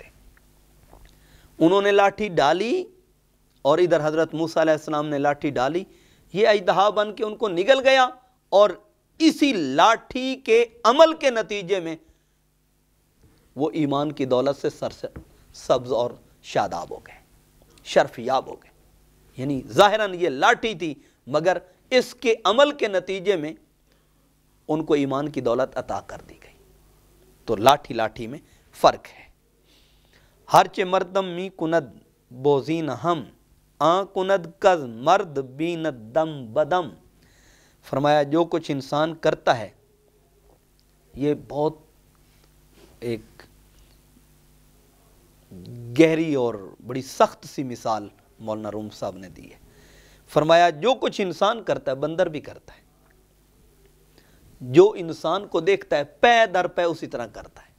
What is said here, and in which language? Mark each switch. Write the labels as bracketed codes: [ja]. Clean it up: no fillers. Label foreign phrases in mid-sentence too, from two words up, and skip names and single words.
[ur] انہوں نے لاٹھی ڈالی اور ادھر حضرت موسیٰ علیہ السلام نے لاٹھی ڈالی، یہ اژدہا بن کے ان کو نگل گیا، اور اسی لاٹھی کے عمل کے نتیجے میں وہ ایمان کی دولت سے سبز اور شاداب ہو گئے، شرف یاب ہو گئے۔ یعنی ظاہراً یہ لاٹھی تھی، مگر اس کے عمل کے نتیجے میں ان کو ایمان کی دولت عطا کر دی گئی۔ تو لاٹھی لاٹھی میں فرق ہے۔ [fa] ہرچہ مردم می کند بوزین ہم، آن کند کز مرد بیند دم بدم۔ [ur] فرمایا جو کچھ انسان کرتا ہے، یہ بہت ایک گہری اور بڑی سخت سی مثال مولانا روم صاحب نے دی ہے۔ فرمایا جو کچھ انسان کرتا ہے بندر بھی کرتا ہے، جو انسان کو دیکھتا ہے پے در پے اسی طرح کرتا ہے۔